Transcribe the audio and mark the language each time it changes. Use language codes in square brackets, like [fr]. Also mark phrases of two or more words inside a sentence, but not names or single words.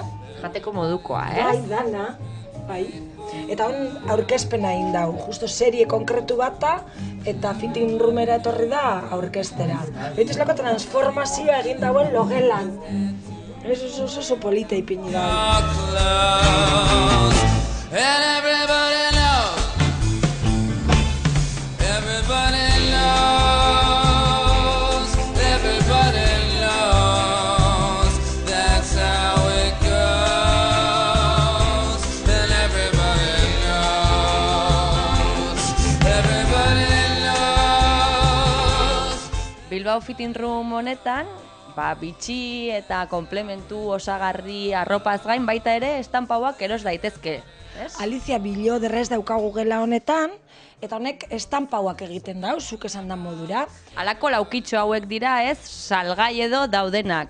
[eu] Jateko modukoa, Bai, dana, bai. Eta hon aurkezpena egin dau, justo serie konkretu bata, eta fitting roomera etorri da aurkeztera. Baitu izlako transformazioa egin dauen logelan. Oso polita ipini da. [en] And everybody knows, everybody knows, everybody knows, that's how it goes. And everybody knows, everybody knows. [eu] Bilbao fitting room honetan, bitxi eta komplementu osagarri arropaz gain baita ere estanpauak eros daitezke. Alicia Billoderrez daukagu gela honetan, eta honek estanpauak egiten dau, zuk esan da modura. Halako laukitxo hauek dira, salgai edo daudenak.